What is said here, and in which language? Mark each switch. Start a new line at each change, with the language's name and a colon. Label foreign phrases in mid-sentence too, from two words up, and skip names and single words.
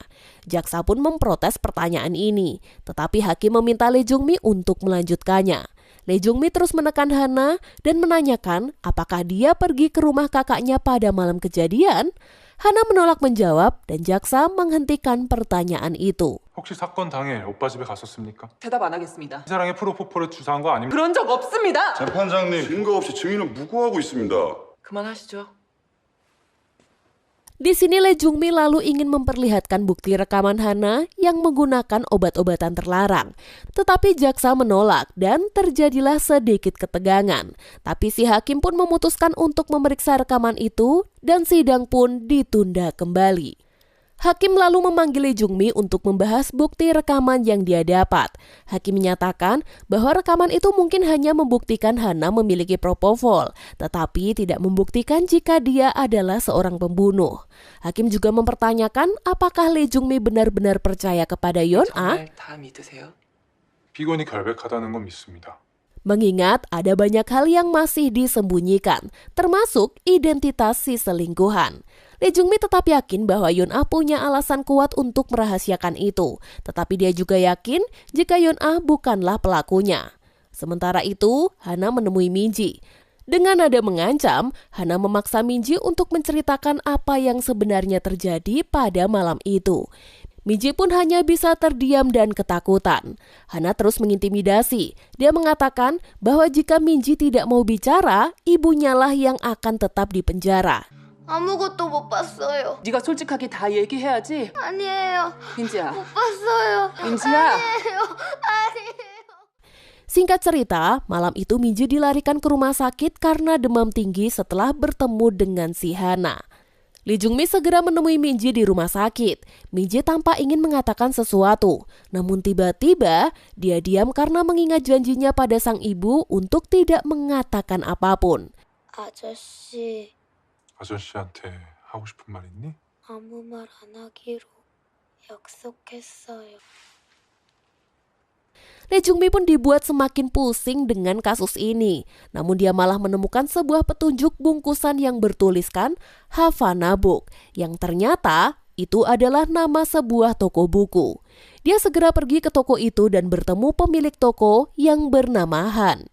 Indonesian: Jaksa pun memprotes pertanyaan ini, tetapi hakim meminta Lee Jung-mi untuk melanjutkannya. Lee Jung-mi terus menekan Hana dan menanyakan apakah dia pergi ke rumah kakaknya pada malam kejadian. Hana menolak menjawab dan jaksa menghentikan pertanyaan itu.
Korean: 혹시 사건 당일 오빠 집에 갔었습니까? 대답 안 하겠습니다. 사랑에 프로포폴을 주사한 거 아닙니까? 그런 적 없습니다. 재판장님, 증거 없이 증인은 무고하고 있습니다. 그만하시죠.
Indonesian: Di sini Lee Jung-mi lalu ingin memperlihatkan bukti rekaman Hana yang menggunakan obat-obatan terlarang. Tetapi jaksa menolak dan terjadilah sedikit ketegangan. Tapi si hakim pun memutuskan untuk memeriksa rekaman itu dan sidang pun ditunda kembali. Hakim lalu memanggil Lee Jung-mi untuk membahas bukti rekaman yang dia dapat. Hakim menyatakan bahwa rekaman itu mungkin hanya membuktikan Hana memiliki propofol, tetapi tidak membuktikan jika dia adalah seorang pembunuh. Hakim juga mempertanyakan apakah Lee Jung-mi benar-benar percaya kepada Yeon-ah.
Korean: 정말 다 믿으세요? 피고인이 결백하다는 건 믿습니다.
Indonesian: Mengingat ada banyak hal yang masih disembunyikan, termasuk identitas si selingkuhan. Lee Jung-mi tetap yakin bahwa Yeon-ah punya alasan kuat untuk merahasiakan itu, tetapi dia juga yakin jika Yeon-ah bukanlah pelakunya. Sementara itu, Hana menemui Minji. Dengan nada mengancam, Hana memaksa Minji untuk menceritakan apa yang sebenarnya terjadi pada malam itu. Minji pun hanya bisa terdiam dan ketakutan. Hana terus mengintimidasi. Dia mengatakan bahwa jika Minji tidak mau bicara, ibunya lah yang akan tetap di penjara.
Korean: 아무것도 못 봤어요. 네가 솔직하게 다 얘기해야지. 아니에요. 민지야. 못 봤어요. 민지야. 아니에요.
Indonesian: Singkat cerita, malam itu Minji dilarikan ke rumah sakit karena demam tinggi setelah bertemu dengan si Hana. Lee Jung-mi segera menemui Minji di rumah sakit. Minji tampak ingin mengatakan sesuatu, namun tiba-tiba dia diam karena mengingat janjinya pada sang ibu untuk tidak mengatakan apapun.
Korean: 아저씨, 아저씨한테 하고 싶은 말 있니? 아무 말 안 하기로 약속했어요.
Indonesian: Lee Jung-mi pun dibuat semakin pusing dengan kasus ini. Namun dia malah menemukan sebuah petunjuk bungkusan yang bertuliskan Havana Book, yang ternyata itu adalah nama sebuah toko buku. Dia segera pergi ke toko itu dan bertemu pemilik toko yang bernama Han.